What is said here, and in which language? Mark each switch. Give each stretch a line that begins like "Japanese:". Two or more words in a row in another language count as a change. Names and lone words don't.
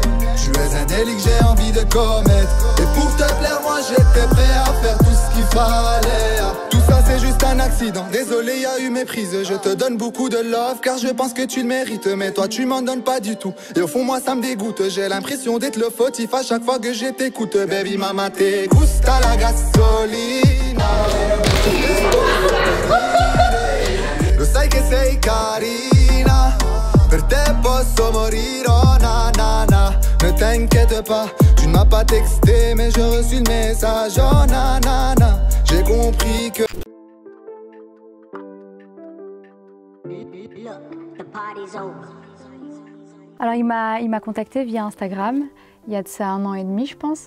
French: Tu es un délit que j'ai envie de commettre. Et pour te plaire, moi j'étais prêt à faire tout ce qu'il fallait. Tout ça c'est juste un accident, désolé y a eu méprise. Je te donne beaucoup de love car je pense que tu le mérites. Mais toi tu m'en donnes pas du tout. Et au fond moi ça me dégoûte. J'ai l'impression d'être le fautif à chaque fois que je t'écoute.
English: Baby mama
Spanish: te gusta la gasolina.
Italian: Lo sai che sei carina, per te posso morire, oh na na na.
French: Ne t'inquiète pas, tu ne m'as pas texté, mais j'ai reçu le message, oh na na na. J'ai compris que... Alors il m'a contacté via Instagram, il y a de ça 1 an et demi je pense.